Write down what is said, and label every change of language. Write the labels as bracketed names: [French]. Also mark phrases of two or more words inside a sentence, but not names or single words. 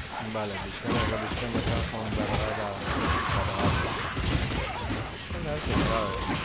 [Basque] Vale, pixkanaka joan behar gara kargatu. [Spanish] Venga, eso sabe.